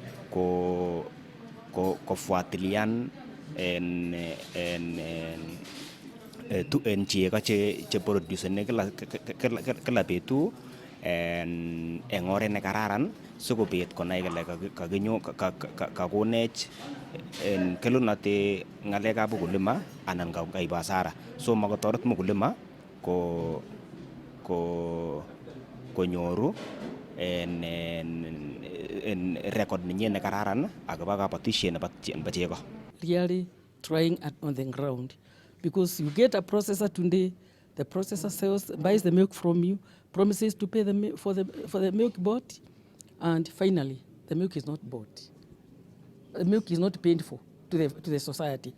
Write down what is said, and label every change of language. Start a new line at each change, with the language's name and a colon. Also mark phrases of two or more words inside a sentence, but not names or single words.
Kalenjin: kufuatilian en chego che produceni kila betut en oret nekararan sikobit konai kole kakonech kelunotet ngalekab ukulima anan kaib hasara. So makotoret mkulima konyoru en record nenyin nekararan akobo kabatisiet nebo chego.
English: Really trying on the ground, because you get a processor today, the processor buys the milk from you, promises to pay for the milk bought, and finally the milk is not bought. The milk is not paid for to the society.